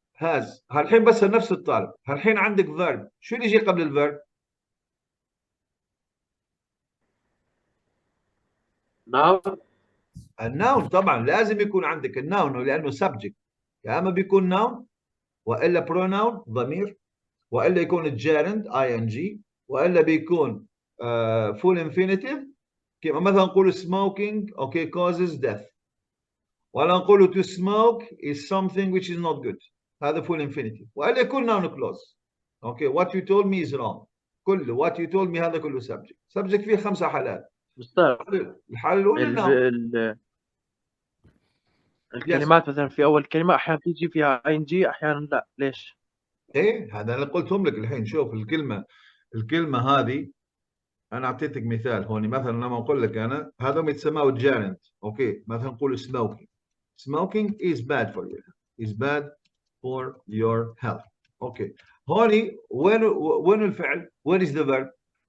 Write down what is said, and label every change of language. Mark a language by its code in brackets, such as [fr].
[ar] has هالحين بس نفس الطالب. هالحين عندك verb. شو اللي يجي قبل الverb؟ [en] noun. [ar] الناون طبعا لازم يكون عندك الناون لانه subject. يا اما بيكون noun والا pronoun ضمير والا يكون الجيرند ing والا بيكون full infinitive كما مثلا نقول [en] smoking okay causes death [ar] ولا نقول [en] to smoke is something which is not good [ar] هذا full infinitive والا يكون noun clause okay [en] what you told me is wrong [ar] كله [en] what you told me [ar] هذا كله subject فيه 5 حالات مستر الحالة الأولى noun. الكلمات مثلا في اول كلمه احيانا تيجي فيها ing احيانا لا. ليش؟ ايه هذا اللي قلتهم لك الحين. شوف الكلمه هذه انا اعطيتك مثال هون مثلا لما اقول لك انا هذا يتسموا الجيرند اوكي مثلا نقول [en] smoking is bad for you is bad for your health [ar] اوكي هون وين الفعل [en] when is the verb